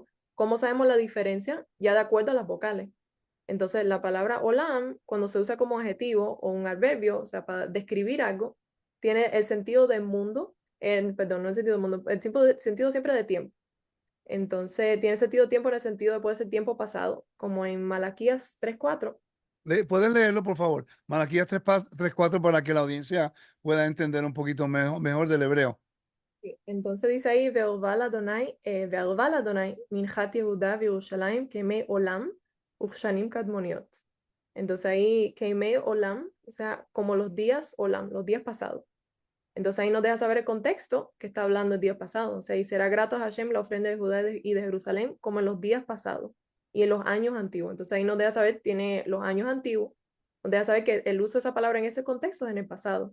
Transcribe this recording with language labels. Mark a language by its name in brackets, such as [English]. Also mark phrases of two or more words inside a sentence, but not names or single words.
[Spanish] ¿Cómo sabemos la diferencia? Ya de acuerdo a las vocales. Entonces, la palabra olam, cuando se usa como adjetivo o un adverbio, o sea, para describir algo, tiene el sentido de mundo, perdón, no el sentido de mundo, el sentido siempre de tiempo. Entonces, tiene sentido de tiempo en el sentido de puede ser tiempo pasado, como en Malaquías 3:4. ¿Puedes leerlo, por favor? Malaquías 3:4 para que la audiencia pueda entender un poquito mejor del hebreo. Sí. Entonces dice ahí, [Hebrew] וערבה אדני מנחת יהודה ירושלים כימי עולם וכשנים קדמניות. [Spanish] Entonces ahí, [Hebrew] כימי עולם, [Spanish] o sea, como los días Olam, los días pasados. Entonces ahí nos deja saber el contexto que está hablando el día pasado. O sea, y será grato a Hashem la ofrenda de Judá y de Jerusalén como en los días pasados y en los años antiguos. Entonces ahí nos deja saber, tiene los años antiguos, nos deja saber que el uso de esa palabra en ese contexto es en el pasado.